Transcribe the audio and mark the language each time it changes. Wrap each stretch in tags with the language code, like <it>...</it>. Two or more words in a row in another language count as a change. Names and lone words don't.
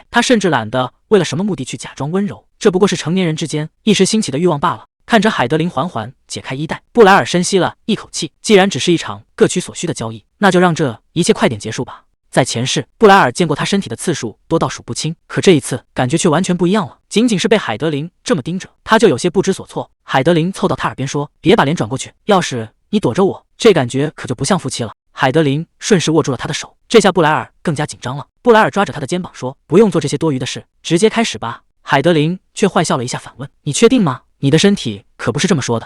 <zh>他甚至懶得為了什麼目的去假裝溫柔，這不過是成年人之間一時興起的慾望罷了。看着海德琳緩緩解開衣帶，布萊爾深吸了一口氣。既然只是一場各取所需的交易，那就讓這一切快點結束吧。在前世，布萊爾見過他身體的次數多到數不清，可這一次感覺卻完全不一樣了。僅僅是被海德琳這麼盯着，他就有些不知所措。海德琳湊到他耳邊說：“別把臉轉過去，要是你躲着我，這感覺可就不像夫妻了。” 海德琳順勢握住了他的手，這下布萊爾更加緊張了。布萊爾抓着他的肩膀說：“不用做這些多餘的事，直接開始吧。” 海德琳卻壞笑了一下，反問：“你確定嗎？你的身體可不是這麼說的。”</zh>